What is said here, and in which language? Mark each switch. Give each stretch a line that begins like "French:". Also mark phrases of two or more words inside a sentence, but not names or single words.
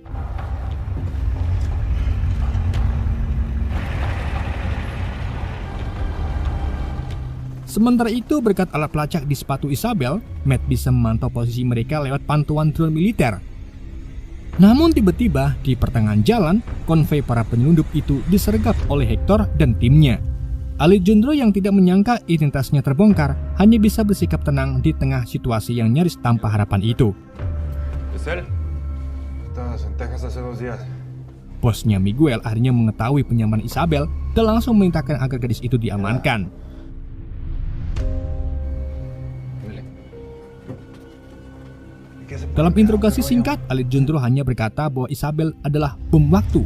Indonesian: Sementara itu, berkat alat pelacak di sepatu Isabel, Matt bisa memantau posisi mereka lewat pantauan drone militer. Namun tiba-tiba di pertengahan jalan, konvoi para penyelundup itu disergap oleh Hector dan timnya. Alejandro yang tidak menyangka identitasnya terbongkar hanya bisa bersikap tenang di tengah situasi yang nyaris tanpa harapan itu.
Spanish: ¿Es él? Estabas en Texas hace 2 días.
Indonesian: Bosnya Miguel akhirnya mengetahui penyamaran Isabel dan langsung memerintahkan agar gadis itu diamankan. Dalam interogasi singkat, Alejandro hanya berkata bahwa Isabel adalah bom waktu.